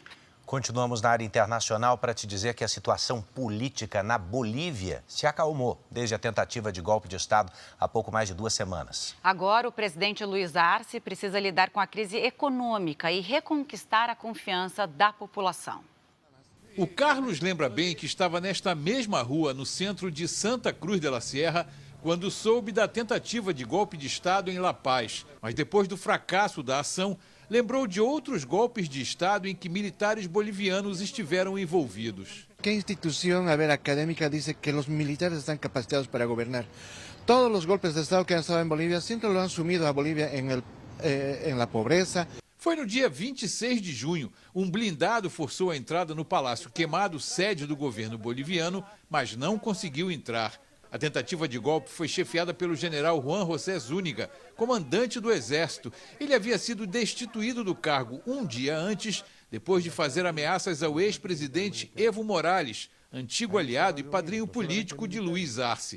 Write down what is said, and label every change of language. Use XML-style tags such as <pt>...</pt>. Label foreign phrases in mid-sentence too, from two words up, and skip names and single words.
<pt>Continuamos na área internacional para te dizer que a situação política na Bolívia se acalmou desde a tentativa de golpe de Estado há pouco mais de 2 semanas. Agora, o presidente Luiz Arce precisa lidar com a crise econômica e reconquistar a confiança da população. O Carlos lembra bem que estava nesta mesma rua, no centro de Santa Cruz de la Sierra, quando soube da tentativa de golpe de Estado em La Paz. Mas depois do fracasso da ação, lembrou de outros golpes de Estado em que militares bolivianos estiveram envolvidos.</pt> <es>¿Qué institución, académica dice que los militares están capacitados para gobernar? Todos los golpes de Estado que han estado en Bolivia siempre lo han sumido a Bolivia en la pobreza.</es> <pt>Foi no dia 26 de junho. Um blindado forçou a entrada no Palácio Queimado, sede do governo boliviano, mas não conseguiu entrar. A tentativa de golpe foi chefiada pelo general Juan José Zúñiga, comandante do Exército. Ele havia sido destituído do cargo um dia antes, depois de fazer ameaças ao ex-presidente Evo Morales, antigo aliado e padrinho político de Luiz Arce.</pt>